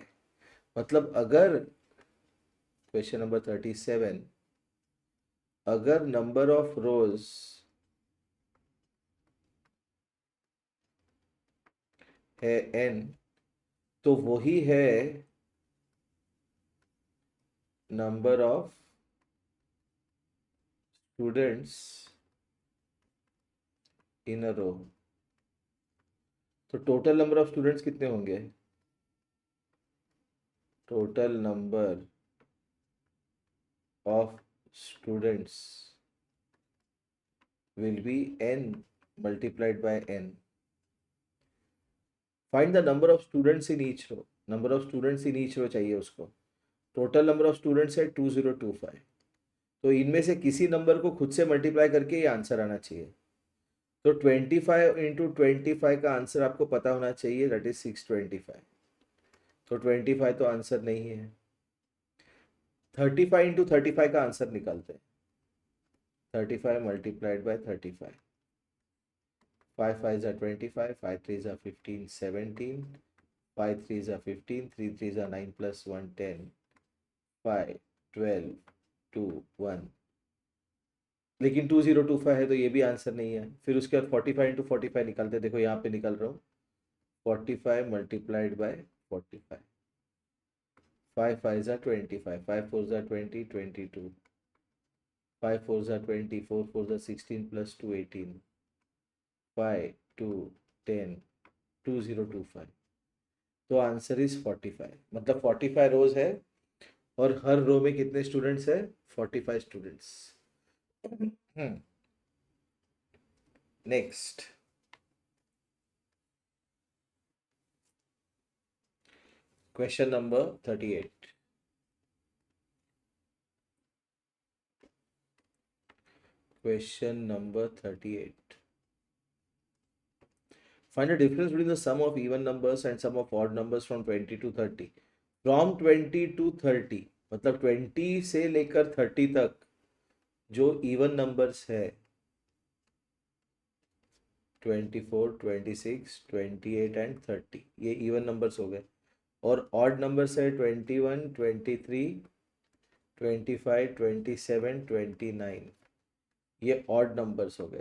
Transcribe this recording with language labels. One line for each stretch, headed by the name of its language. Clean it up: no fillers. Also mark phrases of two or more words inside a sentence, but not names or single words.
Hindi: मतलब अगर,
English: question number
Hindi: 37, अगर
English: number of rows
Hindi: है n, तो वही है
English: number of students in a row.
Hindi: तो
English: total number of students
Hindi: कितने होंगे?
English: टोटल नंबर ऑफ स्टूडेंट्स will be n multiplied by n. Find the number of students in each row. number of students in each row
Hindi: चाहिए उसको।
English: total number of students
Hindi: है 2025। तो इनमें से किसी नंबर को खुद से मल्टीप्लाई करके ये आंसर आना चाहिए। तो 25 × 25 का आंसर आपको पता होना चाहिए,
English: that is
Hindi: 625। तो 25 तो आंसर नहीं है। 35 × 35 का आंसर निकालते हैं।
English: 35 मल्टीप्लाइड बाय 35, 5 5s are 25, 5 3s are 15, 17, 5 3s are 15, 3 3s are 9 plus 1 10, 5 12 2 1।
Hindi: लेकिन 2025 है तो ये भी आंसर नहीं है। फिर उसके बाद 45 × 45 निकालते हैं। देखो यहाँ पे निकल रहा हूँ,
English: 45 मल्टीप्लाइड बाय 45, 5 5s are 25, 5 4s are 20 22, 5 4s are 20, 4 4s are 16 plus 2 18, 5 2 10, 2025। तो आंसर इज 45।
Hindi: मतलब 45 रोज है और हर रो में कितने स्टूडेंट्स है?
English: 45 स्टूडेंट्स। नेक्स्ट, क्वेश्चन नंबर 38। क्वेश्चन नंबर 38। Find the difference between the sum of even numbers and sum of odd numbers from 20 to 30। from 20 to 30
Hindi: मतलब 20 से लेकर 30 तक जो
English: even numbers
Hindi: है, 24 26 28 एंड 30, ये
English: even numbers
Hindi: हो गए। और
English: odd numbers
Hindi: है 21 23 25 27 29, ये
English: odd numbers
Hindi: हो गए।